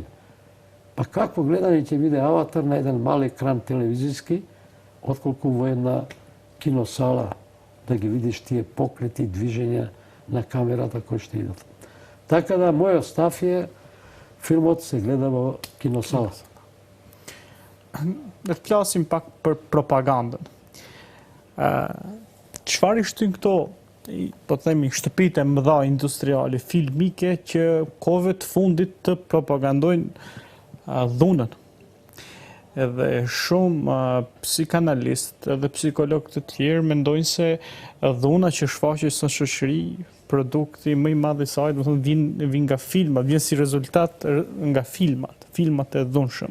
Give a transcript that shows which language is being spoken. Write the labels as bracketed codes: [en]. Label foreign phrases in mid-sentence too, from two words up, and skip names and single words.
[mk] Па какво гледање ќе биде Аватар на еден мал екран телевизиски, отколку во една киносала да ги видиш тие покрети, движења на камерата кои што идат. Така да, мојот став е филмот се гледа во киносала. [sq] Të flasim pak për propagandën. Çfarë shtyn këto, po të themi, shtëpitë e mëdha industriale, filmike që kohëve të fundit të propagandojnë dhunën? Edhe shumë psikanalistë edhe psikologë të tjerë mendojnë se dhuna që shfaqet në shoqëri, produkti më i madh i saj, do të thonë vjen nga filmat, vjen si rezultat nga filmat e dhunshëm.